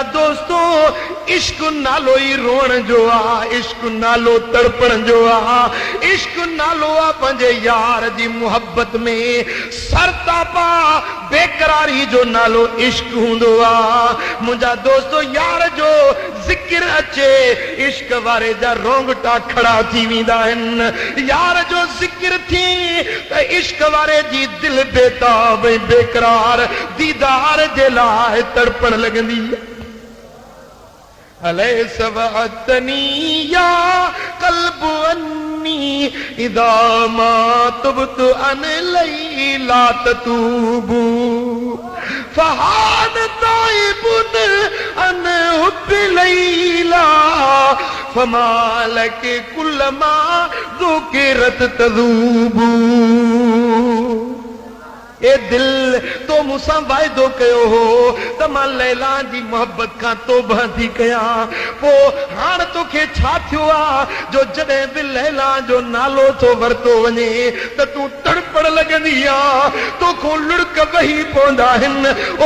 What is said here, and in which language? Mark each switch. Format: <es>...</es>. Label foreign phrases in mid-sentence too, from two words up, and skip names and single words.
<sd>दोस्तो इश्क नालो ई रोअण जो आहे इश्क नालो तड़पण जो आहे इश्क नालो आहे पंहिंजे यार जी मुहबत में सरतापा बेकरारी जो नालो इश्क हूंदो आहे मुंहिंजा दोस्तो यार जो ज़िक्र अचे इश्क वारे जा रोंगटा खड़ा थी वेंदा आहिनि यार जो ज़िक्र थी त इश्क वारे जी दिल बेताब बेकरार दीदार जे लाइ तड़पण लॻंदी</sd> <ar>أليس وعدتني يا قلب أني إذا ما تبت عن ليلى تتوب فها أنا تائب عن حب ليلى فما لك كلما ذكرت تذوب</ar> <sd>ए दिल तो मूंसां वाइदो कयो हो त मां लैला जी मोहब्बत खां तौबा थी कयां पोइ हाणे तोखे छा थियो आहे जो जॾहिं बि लैला जो नालो थो वरितो वञे त तूं तड़पण लॻंदी आहे तोखां लुड़क वही पवंदा आहिनि ओ</sd>